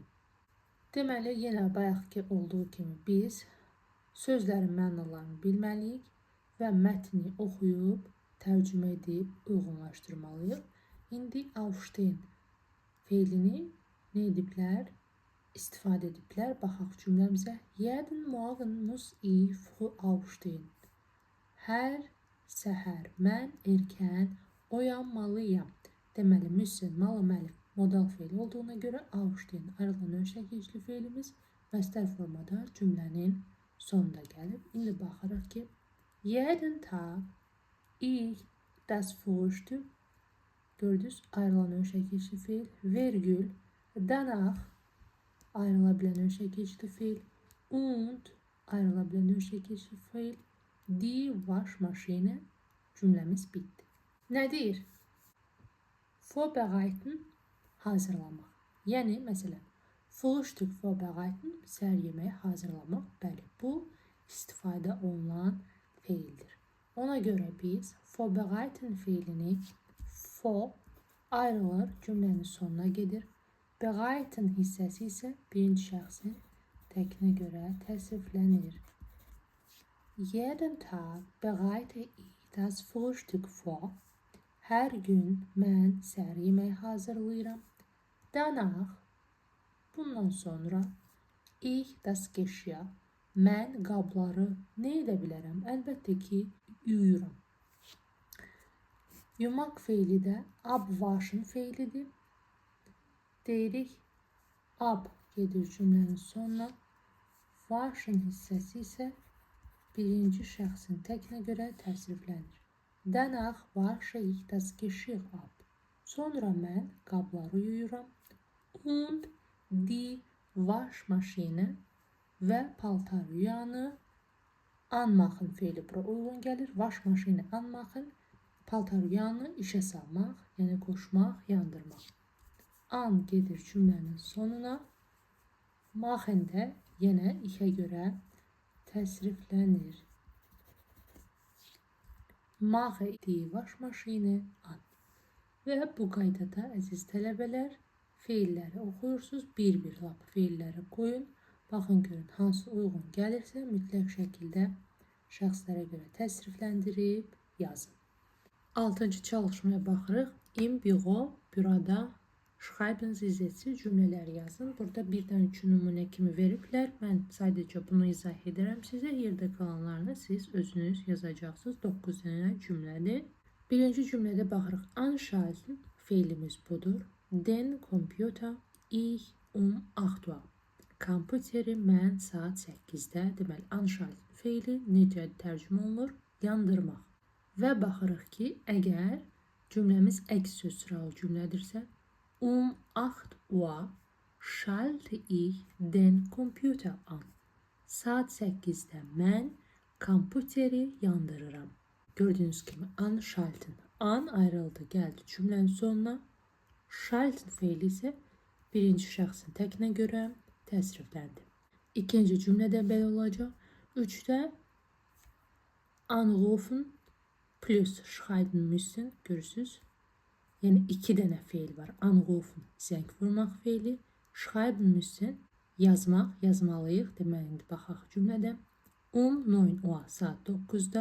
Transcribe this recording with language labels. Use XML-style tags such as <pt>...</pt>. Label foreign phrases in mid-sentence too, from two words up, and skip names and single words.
<az>Deməli, yenə bayaqki olduğu kimi biz sözlərin mənalarını bilməliyik və mətni oxuyub, tərcümə edib, uyğunlaşdırmalıyıq. İndi aufstehen feilini nə ediblər? istifadə ediblər. Baxaq cümləmizə.</az> <de>Jeden Morgen muss ich früh aufstehen.</de> <az>Hər səhər mən erkən oyanmalıyam. Deməli, müssen, mal-məlif modal feil olduğuna görə aufstehen ayrılan ön şəkilli feilimiz məstər formada cümlənin sonunda gəlib. İndi baxırıq ki,</az> <de>jeden Tag ich das Frühstück</de> <az>gördünüz ayrılan ön şəkilli feil, virgül, danach ayrıla bilən ön şəkilli feil und ayrıla bilən ön şəkilli feil,</az> <de>die Waschmaschine</de> <az>cümləmiz bitdi. Nə deyir? Vorbereiten hazırlamaq. Yəni, məsələn,</az> <de>Frühstück vorbereiten</de> <az>səhər yeməyi hazırlamaq. Bəli, bu istifadə olunan feildir. Ona görə biz vorbereiten feilini for ayrılır, cümlənin sonuna gedir. Bereiten hissəsi isə birinci şəxsin təkinə görə təsriflənir.</az> <de>Jeden Tag bereite ich das Frühstück vor.</de> <az>Hər gün mən səhər yeməyi hazırlayıram. Danach, bundan sonra,</az> <de>ich das Geschirr,</de> <az>mən qabları nə edə bilərəm? Əlbəttə ki, yuyuram. Yumaq feili də abwaschen feilidir. Deyirik, ab gedir cümlənin sonuna. Waschen hissəsi isə birinci şəxsin təkinə görə təsriflənir.</az> <de>Danach wasche ich das Geschirr ab.</de> <az>Sonra mən qabları yuyuram.</az> <de>Und die Waschmaschine</de> <az>və paltar yuyanı anmachen feili bura uyğun gəlir.</az> <de>Waschmaschine anmachen,</de> <az>paltar yuyanı işə salmaq, yəni qoşmaq, yandırmaq. An gedir cümlənin sonuna. Machen də yenə işə görə təsriflənir.</az> <de>Mache die Waschmaschine an.</de> <az>Və bu qaydada əziz tələbələr feilləri oxuyursunuz. Bir-bir lap feilləri qoyun. Baxın görün hansı uyğun gəlirsə mütləq şəkildə şəxslərə görə təsrifləndirib yazın. 6-cı çalışmaya baxırıq.</az> <de>Im büro, büroda schreiben Sie Sätze</de> <az>cümlələri yazın. Burada 1-dən 3 nümunə kimi veriblər. Mən sadəcə bunu izah edərəm sizə. Yerdə qalanlarını siz özünüz yazacaqsınız. 9 dənə cümlədir. Birinci cümlədə baxırıq. Anschalten feilimiz budur.</az> <de>Den Computer ich 8 Uhr.</de> <az>Kompüteri mən saat 8-də. Deməli, anschalten feili necə tərcümə olunur? Yandırmaq. Və baxırıq ki, əgər cümləmiz əks söz sıralı cümlədirsə,</az> <de>8 Uhr schalte ich den Computer an.</de> <az>Saat 8-də mən kompüteri yandırıram. Gördüyünüz kimi anschalten. An ayrıldı, gəldi cümlənin sonuna. Schalten feili isə birinci şəxsin təkinə görə təsrifləndi. İkinci cümlədə belə olacaq.</az> <de>3-də anrufen plus schreiben müssen.</de> <az>Görürsünüz. Yəni 2 dənə feil var. Anrufen, zəng vurmaq feili.</az> <de>Schreiben müssen,</de> <az>yazmaq, yazmalıyıq. Deməli, indi baxaq cümlədə. 9 Uhr, saat 9-da.</az>